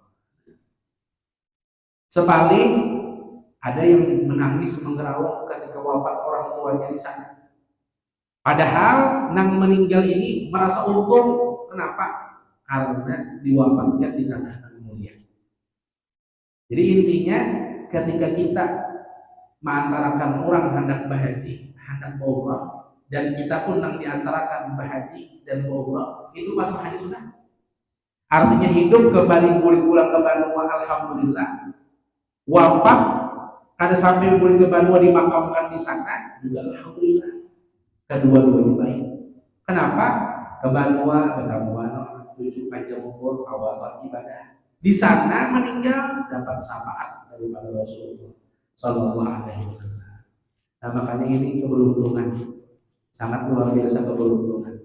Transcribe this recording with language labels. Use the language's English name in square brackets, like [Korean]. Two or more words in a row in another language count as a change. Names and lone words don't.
[Indonesian] Sepaling ada yang menangis menggerawang ketika wafat orang tuanya di sana. Padahal nang meninggal ini merasa untung. Kenapa? Karena diwafatkan di tanah yang mulia. Jadi intinya ketika kita mengantarakan orang hendak berhaji, hendak umrah, dan kita pun nang diantarakan berhaji dan umrah, itu masalahnya sudah. Artinya hidup kembali pulang ke Banua, alhamdulillah. Wafat kada sampai pulang ke Banua dimakamkan di sana juga alhamdulillah. Kedua-duanya baik. Kenapa? Ke Banua ketemu anak cucu panjang umur, awal ibadah. Di sana meninggal dapat syafaat daripada Rasulullah [Arabic] صلى الله عليه وسلم. [Indonesian] Nah, makanya ini keberuntungan, sangat luar biasa keberuntungan.